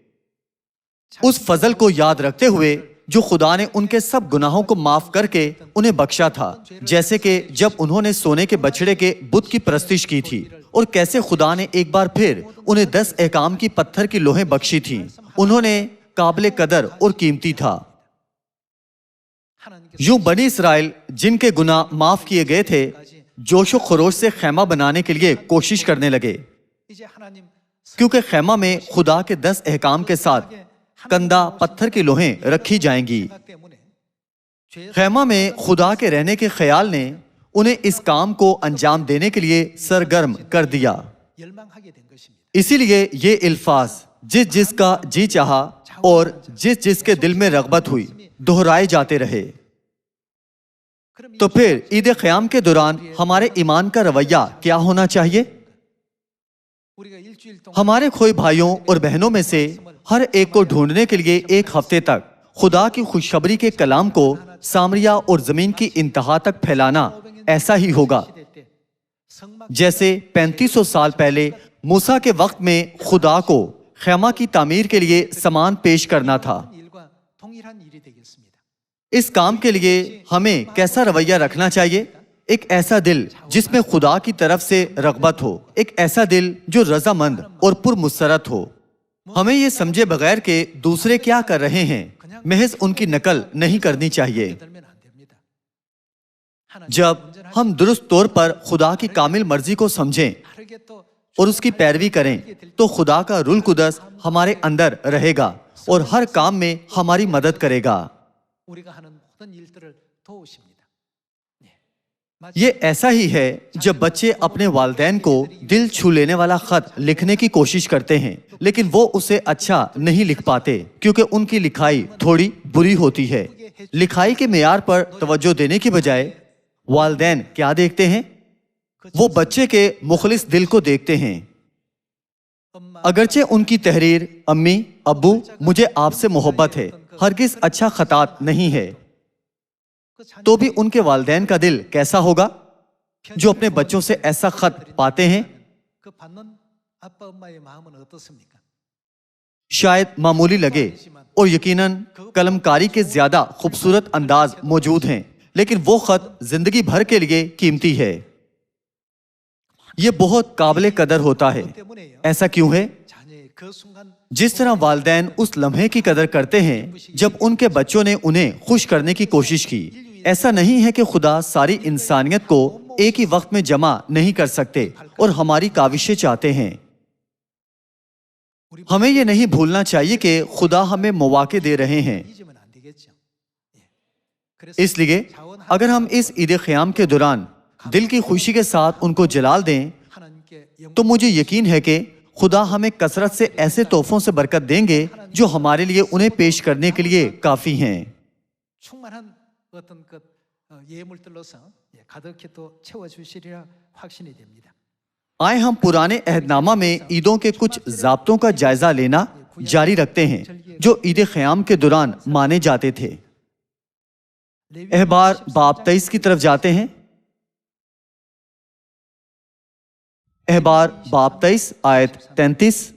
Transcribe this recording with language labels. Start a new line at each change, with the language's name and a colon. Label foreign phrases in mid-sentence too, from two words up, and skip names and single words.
Urdu: اس فضل کو یاد رکھتے ہوئے جو خدا نے ان کے سب گناہوں کو معاف کر کے انہیں بخشا تھا، جیسے کہ جب انہوں نے سونے کے بچڑے کے بت کی پرستش کی تھی، اور کیسے خدا نے ایک بار پھر انہیں 10 احکام کی پتھر کی لوحیں بخشی تھیں، انہوں نے قابل قدر اور قیمتی تھا۔ یوں بنی اسرائیل جن کے گناہ معاف کیے گئے تھے جوش و خروش سے خیمہ بنانے کے لیے کوشش کرنے لگے،
Korean: 이제 하나님
Urdu: کیونکہ خیمہ میں خدا کے 10 احکام کے ساتھ کندہ پتھر کی لوحیں رکھی جائیں گی۔
Korean: 생각 때문에
Urdu: خیمہ میں خدا کے رہنے کے خیال نے انہیں اس کام کو انجام دینے کے لیے سرگرم کر دیا۔
Korean: 열망하게 된 것입니다.
Urdu: اسی لیے یہ الفاظ جس جس کا جی چاہا اور جس جس کے دل میں رغبت ہوئی دہرائے جاتے رہے۔ تو پھر عید قیام کے دوران ہمارے ایمان کا رویہ کیا ہونا چاہیے؟
Korean: 우리가 일주일 동안
Urdu: ہمارے کھوئے بھائیوں اور بہنوں میں سے ہر ایک کو ڈھونڈنے کے لیے ایک ہفتے تک خدا کی خوشخبری کے کلام کو سامریا اور زمین کی انتہا تک پھیلانا ایسا ہی ہوگا جیسے 3500 سال پہلے موسیٰ کے وقت میں خدا کو خیمہ کی تعمیر کے لیے سامان پیش کرنا تھا۔
Korean: 일과 동일한 일이 되겠습니다.
Urdu: اس کام کے لیے ہمیں کیسا رویہ رکھنا چاہیے؟ ایک ایسا دل جس میں خدا کی طرف سے رغبت ہو، ایک ایسا دل جو رضامند اور پرمسرت ہو۔ ہمیں یہ سمجھے بغیر کہ دوسرے کیا کر رہے ہیں محض ان کی نقل نہیں کرنی چاہیے۔
Korean: 들면 안 됩니다.
Urdu: جب ہم درست طور پر خدا کی کامل مرضی کو سمجھیں
Korean: 다르게 또
Urdu: اور اس کی پیروی کریں تو خدا کا روح القدس ہمارے اندر رہے گا اور ہر کام میں ہماری مدد کرے گا۔
Korean: 우리가 하는 모든 일들을 도우십니다.
Urdu: یہ ایسا ہی ہے جب بچے اپنے والدین کو دل چھو لینے والا خط لکھنے کی کوشش کرتے ہیں لیکن وہ اسے اچھا نہیں لکھ پاتے کیونکہ ان کی لکھائی تھوڑی بری ہوتی ہے۔ لکھائی کے معیار پر توجہ دینے کی بجائے والدین کیا دیکھتے ہیں؟ وہ بچے کے مخلص دل کو دیکھتے ہیں۔ اگرچہ ان کی تحریر امی ابو مجھے آپ سے محبت ہے ہرگز اچھا خطاط نہیں ہے، تو بھی ان کے والدین کا دل کیسا ہوگا جو اپنے بچوں سے ایسا خط پاتے ہیں؟
Korean: 그 받는 아빠 엄마의 마음은 어떻습니까?
Urdu: شاید معمولی لگے اور یقیناً قلمکاری کے زیادہ خوبصورت انداز موجود ہیں لیکن وہ خط زندگی بھر کے لیے قیمتی ہے۔ یہ بہت قابل قدر ہوتا ہے۔
Korean: 때문에요.
Urdu: ایسا کیوں ہے؟
Korean: 자녀의 그 순간
Urdu: جس طرح والدین اس لمحے کی قدر کرتے ہیں جب ان کے بچوں نے انہیں خوش کرنے کی کوشش کی، ایسا نہیں ہے کہ خدا ساری انسانیت کو ایک ہی وقت میں جمع نہیں کر سکتے اور ہماری کاوشیں چاہتے ہیں۔ ہمیں یہ نہیں بھولنا چاہیے کہ خدا ہمیں مواقع دے رہے ہیں۔
Korean: 잊으면 안 되겠죠. 예. 그래서
Urdu: اس لیے اگر ہم اس عید قیام کے دوران دل کی خوشی کے ساتھ ان کو جلال دیں
Korean: 하나님께 영
Urdu: تو مجھے یقین ہے کہ خدا ہمیں کثرت سے ایسے تحفوں سے برکت دیں گے جو ہمارے لیے انہیں پیش کرنے کے لیے کافی ہیں۔
Korean: 충만한 어떤 그 예물들로서 가득히 또 채워주시리라 확신이 됩니다.
Urdu: آئے ہم پرانے عہد نامہ میں عیدوں کے کچھ ضابطوں کا جائزہ لینا جاری رکھتے ہیں جو عید قیام کے دوران مانے جاتے تھے۔ احبار باب 23 کی طرف جاتے ہیں۔ احبار باب 23 آیت 33۔